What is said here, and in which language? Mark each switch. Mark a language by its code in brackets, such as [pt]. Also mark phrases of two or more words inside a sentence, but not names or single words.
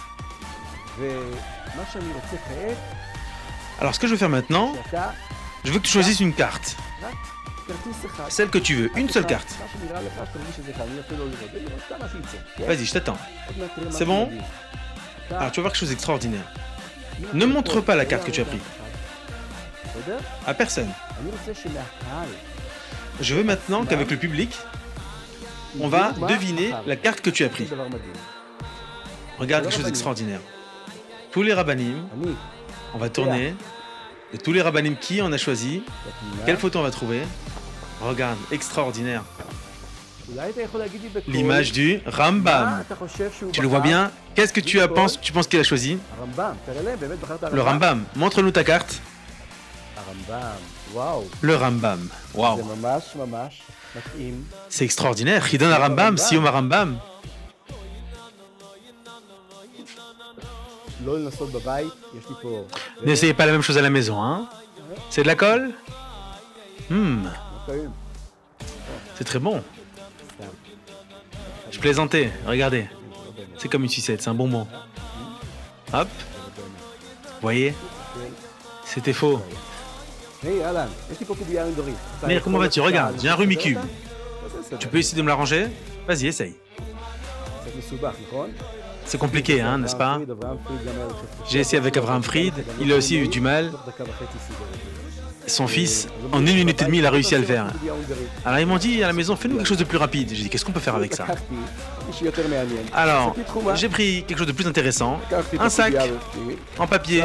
[fr] Alors, ce que je vais faire maintenant, je veux que tu choisisses une carte. Celle que tu veux, une seule carte. Vas-y, je t'attends. C'est bon? Alors tu vas voir quelque chose d'extraordinaire. Ne montre pas la carte que tu as prise. À personne. [he] אני רוצה שמהקהל, [fr] Je veux maintenant qu'avec le public, on va deviner la carte que tu as prise. [he] זה דבר מדהים. [fr] Regarde quelque chose d'extraordinaire. Tous les rabbinim, [he] אני, [fr] on va tourner. De tous les rabbinim qui on a choisi, quelle photo on va trouver? Regarde, extraordinaire. [he] אולי אתה יכול להגיד לי בקול, [fr] L'image du Rambam. [he] מה אתה חושב שהוא [fr] Tu le vois [he] בחר? [fr] bien? Qu'est-ce que tu penses qu'il a choisi? [he] הרמב"ם, תראה להם, באמת בחרת [fr] Le Rambam. Montre-nous ta carte. [he] הרמב"ם, וואו. [fr] Le Rambam. [he] זה [fr] Waouh. [he] ממש ממש מתאים. [fr] C'est extraordinaire. Qui donne un Rambam, Siyum Rambam. [he] לא לנסות בבית, יש לי פה... [fr] N'essayez pas la même chose à la maison, hein? C'est de la colle? [he] טעים. [fr] C'est très bon. Je plaisantais, regardez. C'est comme une sucette, c'est un bonbon. Hop. Vous voyez? C'était faux. [he] היי, אהלן, יש לי פה קובייה עם דורית. [fr] Mais comment vas-tu? Regarde, j'ai un Rubik's Cube. Tu peux essayer de me l'arranger? Vas-y, essaye. [he] קצת מסובך, נכון? [fr] C'est compliqué, hein, n'est-ce pas? J'ai essayé avec Avraham Fried, il a aussi eu du mal. Son fils, en 1 minute et demie, il a réussi à le faire. Alors ils m'ont dit à la maison, fais-nous quelque chose de plus rapide. J'ai dit, qu'est-ce qu'on peut faire avec ça? Alors, j'ai pris quelque chose de plus intéressant, un sac en papier.